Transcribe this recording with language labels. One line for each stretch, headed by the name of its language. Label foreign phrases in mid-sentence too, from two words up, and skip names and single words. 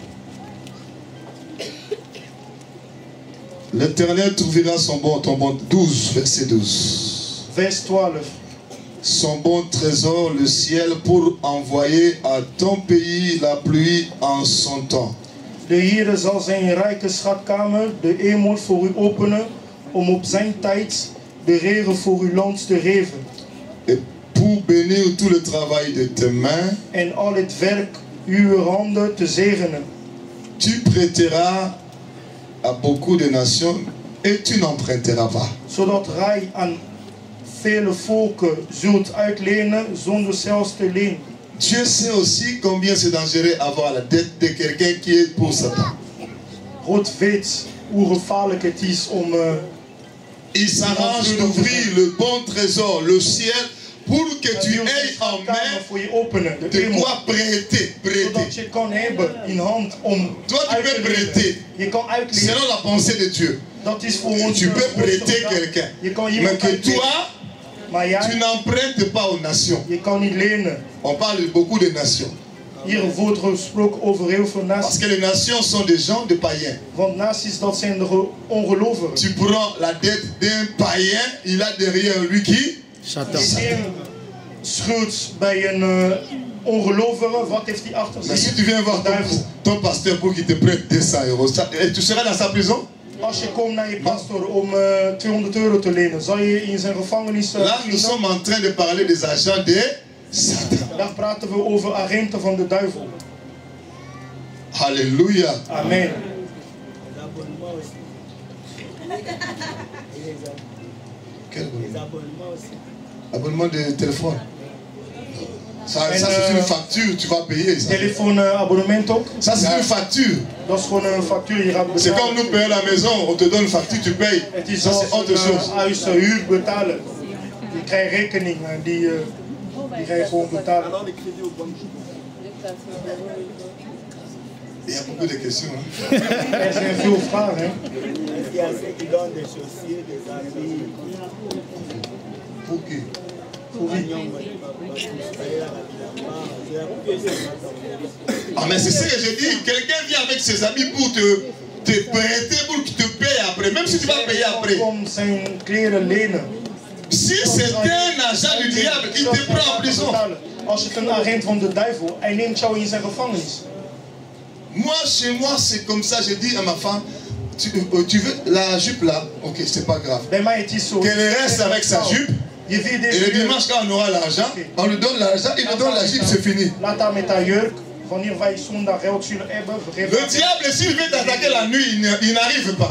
French: L'Éternel trouvera ton bon 12, verset 12. Vers 12. Son bon trésor, le ciel, pour envoyer à ton pays la pluie en son temps.
Dutch: De Heere zal zijn rijke schatkamer, de hemel voor u openen, om op zijn tijd de regen voor uw land te geven.
French: Et pour bénir tout le travail de tes mains,
Dutch: En al het werk uw handen te zegenen.
French: tu prêteras à beaucoup de nations et tu n'emprunteras pas.
Dutch: Zodat gij aan vele volken zult uitlenen zonder zelfs te lenen.
French: Dieu sait aussi combien c'est dangereux avoir la dette de quelqu'un qui est pour Satan.
Dutch: God weet hoe gevaarlijk het is om
French: Il s'arrange d'ouvrir le bon trésor, le ciel, pour que tu aies en main
Dutch: voor je openen, de de hemel.
French: quoi prêter.
Dutch: Zodat je kan hebben in hand om
French: Toi, tu
Dutch: uit
French: peux
Dutch: te
French: prêter.
Dutch: lenen. Je kan uitlenen.
French: Selon la pensée de Dieu.
Dutch: Dat is voor ons.
French: Tu peux prêter quelqu'un.
Dutch: Je kan
French: Mais
Dutch: iemand
French: que
Dutch: uitlenen.
French: toi,
Dutch: Maar
French: tu
Dutch: jij,
French: n'empruntes pas aux nations.
Dutch: je kan niet lenen.
French: On parle beaucoup de nations.
Dutch: Hier wordt gesproken over heel veel
French: Parce
Dutch: naties.
French: que les nations sont des gens de païens.
Dutch: Want naties, dat zijn de ongelovigen.
French: Tu prends la dette d'un païen, il a derrière lui qui?
Dutch: Je neemt schuld bij een ongelovige, wat heeft hij achter
French: Mais si
Dutch: zich?
French: tu viens voir ton pasteur pour qu'il te prête 200 euros, tu seras dans sa prison?
Dutch: Als je komt naar je pastor om 200 euro te lenen, zal je in zijn gevangenis
French: Là, nous sommes en train de parler des agents de Satan.
Dutch: Daar praten we over agenten van de duivel.
French: Alléluia. Amen. Quel abonnement de téléphone? Ça c'est une facture, tu vas payer.
Dutch: Telefoonabonnement ook.
French: Ça c'est une facture.
Dutch: Dat is gewoon een factuur, je gaat betalen.
French: C'est comme nous payons la maison, on te donne une facture, tu payes.
Dutch: Het is
French: Ça c'est autre chose.
Dutch: huis huur betalen. Je krijgt rekening en die ga je gewoon betalen.
French: Il y a beaucoup de questions. Hein?
Dutch: Er zijn veel vragen. Hè?
French: Il y a ceux qui donnent des chaussures, des habits. Pour qui? Ah mais c'est ce que je dis, quelqu'un vient avec ses amis pour te prêter, pour qu'il te paye après, même si tu vas payer après. Si c'est un agent du diable, il te prend en prison.
Dutch: Als het een agent van de duivel, hij neemt jou in zijn gevangenis.
French: Moi, chez moi, c'est comme ça, je dis à ma femme, tu veux la jupe là? Ok, c'est pas grave. Qu'elle reste avec sa jupe. Et le dimanche, quand on aura l'argent, on lui donne l'argent, il nous donne la jupe, c'est fini. Le diable, s'il veut t'attaquer la nuit, il n'arrive pas.